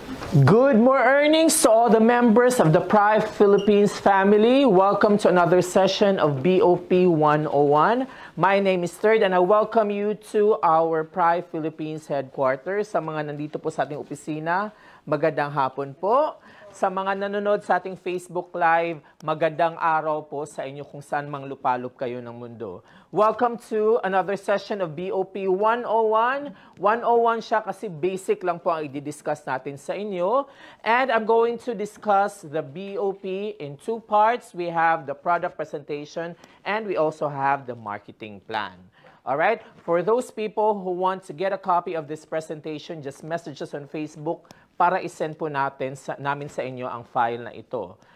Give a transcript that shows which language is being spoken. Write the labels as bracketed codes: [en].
[en] Good more earnings to all the members of the Prive Philippines family. Welcome to another session of BOP 101. My name is Third and I welcome you to our Prive Philippines headquarters. [tl] Sa mga nandito po sa ating opisina, magandang hapon po. Sa mga nanonood sa ating Facebook Live, magandang araw po sa inyo kung saan mang lupalop kayo ng mundo. [en] Welcome to another session of BOP 101. [tl] 101 siya kasi basic lang po ang i-discuss natin sa inyo. [en] And I'm going to discuss the BOP in two parts. We have the product presentation and we also have the marketing plan. Alright, for those people who want to get a copy of this presentation, just message us on Facebook [tl] para isend po namin sa inyo ang file na ito.